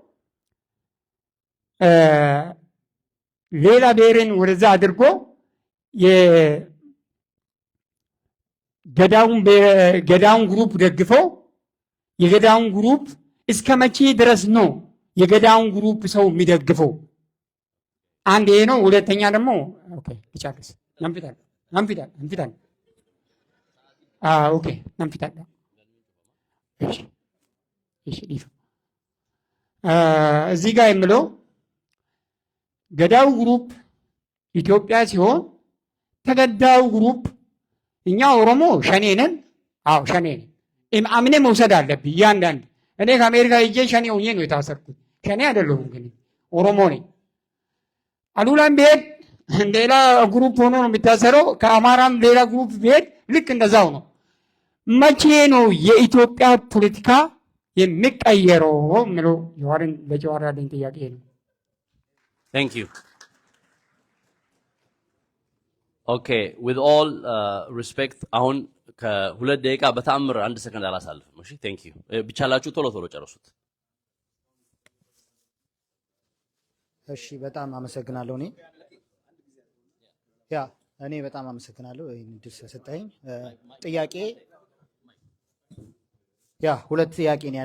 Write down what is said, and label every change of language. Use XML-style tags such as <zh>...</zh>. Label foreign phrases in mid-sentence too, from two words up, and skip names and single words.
<am>ሌላ ብሔርን ወደዛ አድርጎ የገዳውን ግሩፕ ደግፈው የገዳውን ግሩፕ እስከ መቼ ድረስ ነው የገዳውን ግሩፕ ሰው የሚደግፈው አንድ ይሄ ነው ሁለተኛ ደግሞ ኦኬ ይቻላል</am> <om>nan fidan nan fidan</om> <am>ኦኬ</am> <om>nan fidadha</om> <am>እሺ እሺ ዲፍ እዚህ ጋር የምለው ገዳው ግሩፕ ኢትዮጵያ ሲሆን ተገዳው ግሩፕ እኛ ኦሮሞ ሸኔ ነን። አዎ ሸኔ ነን። አምኔ መውሰድ አለብኝ እያንዳንድ እኔ ከአሜሪካ ሄጄ ሸኔ ሆኜ ነው የታሰርኩት። ሸኔ አይደለሁም ግን ኦሮሞ ነኝ። አሉላም ብሄድ ሌላ ግሩፕ ሆኖ ነው የሚታሰረው። ከአማራም ሌላ ግሩፕ ብሄድ ልክ እንደዛው ነው። መቼ ነው የኢትዮጵያ ፖለቲካ የሚቀየረው ምለው ጀዋርን ለጀዋር ያለኝ ጥያቄ ነው።</am> <en>Thank you. Okay, with all respect,</en> <am>አሁን ከሁለት ደቂቃ በተአምር አንድ ሰከንድ አላሳልፍም። እሺ</am> <en>thank you።</en> <am>ቢቻላችሁ ቶሎ ቶሎ ጨርሱት። እሺ በጣም አመሰግናለሁ። እኔ በጣም አመሰግናለሁ ይህን እድል ስለሰጠኸኝ። ጥያቄ ሁለት ጥያቄ ነው</am>